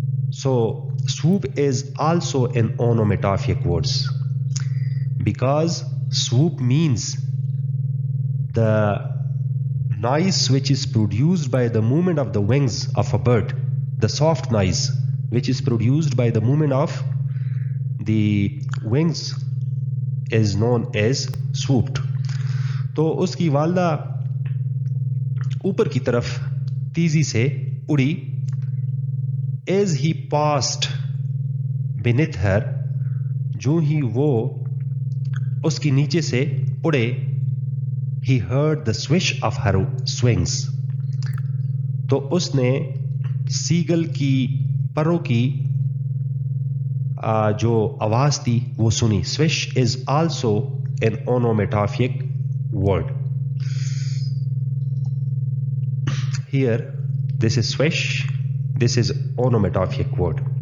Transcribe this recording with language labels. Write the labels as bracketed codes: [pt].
[en] So swoop is also an onomatopoeic words, because swoop means the noise which is produced by the movement of the wings of a bird, the soft noise which is produced by the movement of the wings is known as swooped. [ur] تو اس کی والدہ اوپر کی طرف تیزی سے اڑی. [en] as he passed beneath her, [ur] جو ہی وہ اس کی نیچے سے اڑے. [en] he heard the swish of her wings, [ur] تو اس نے سیگل کی پروں کی جو آواز تھی وہ سنی. [en] swish is also an onomatopoeic word. Here this is swish, this is onomatopoeic word.